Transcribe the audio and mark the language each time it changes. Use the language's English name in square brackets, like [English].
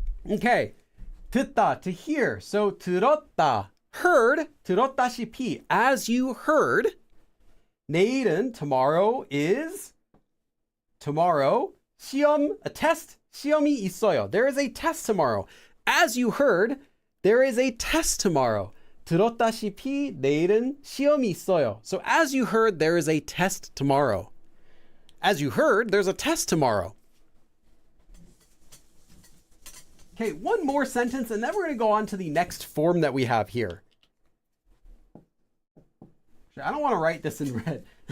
[English] Okay. [Korean] 듣다, [English] to hear. So [Korean] 들었다, [English] heard. [Korean] 들었다시피, [English] as you heard. [Korean] 내일은, [English] tomorrow is, tomorrow. [Korean] 시험, [English] a test. [Korean] 시험이 있어요. [English] There is a test tomorrow. As you heard, there is a test tomorrow. [Korean] 들었다시피 내일은 시험이 있어요. [English] So as you heard, there is a test tomorrow. As you heard, there's a test tomorrow. Okay, one more sentence, and then we're going to go on to the next form that we have here. I don't want to write this in red.